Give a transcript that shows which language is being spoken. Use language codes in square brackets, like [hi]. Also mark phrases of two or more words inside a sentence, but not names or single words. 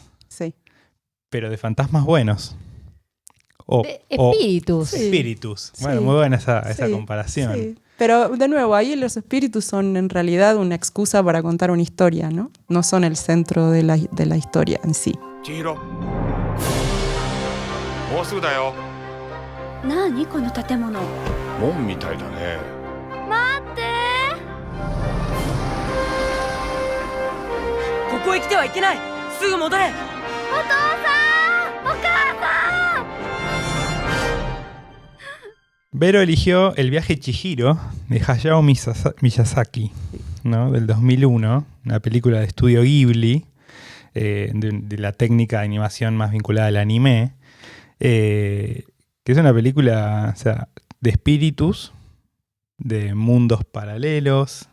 [es] Sí. pero de fantasmas buenos. O De espíritus. Sí. espíritus. Sí. Bueno, muy buena esa Sí, comparación. Sí. Pero de nuevo, ahí los espíritus son en realidad una excusa para contar una historia, ¿no? No son el centro de la historia en sí. [ja] 千尋もうすぐだよ何この建物。門みたいだねここへ来てはいけない。すぐ戻れ。 [es] Vero eligió El viaje Chihiro de Hayao Miyazaki, ¿no? Del 2001, una película de estudio Ghibli, de la técnica de animación más vinculada al anime, que es una película, o sea, de espíritus, de mundos paralelos.